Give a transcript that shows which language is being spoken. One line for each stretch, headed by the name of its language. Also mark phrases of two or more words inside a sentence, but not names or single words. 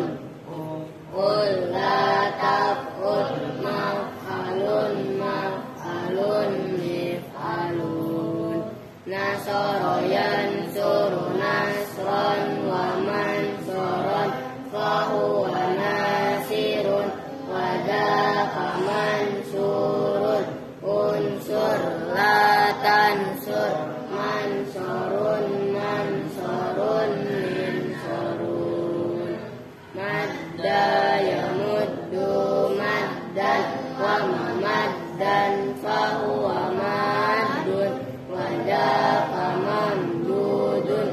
Arabic: قُلْ لَا تَفْعُلْ مَفْعَلٌ مَفْعَلٌ مِفْعَلٌ. نَصَرَ يَنْصُرُ نَصْرًا وَمَنْصَرًا فَهُوَ نَاصِرٌ وَذَاكَ مَنْصُورٌ. اُنْصُرْ لَا تَنْصُرْ مَنْصَرٌ مَنْصَرٌ مِنْصَرٌ. مَدَّ يَمُدُّ مَدًّا وَمَمَدًّا فَهُوَ مَادٌّ وَذَاكَ مَمْدُودٌ.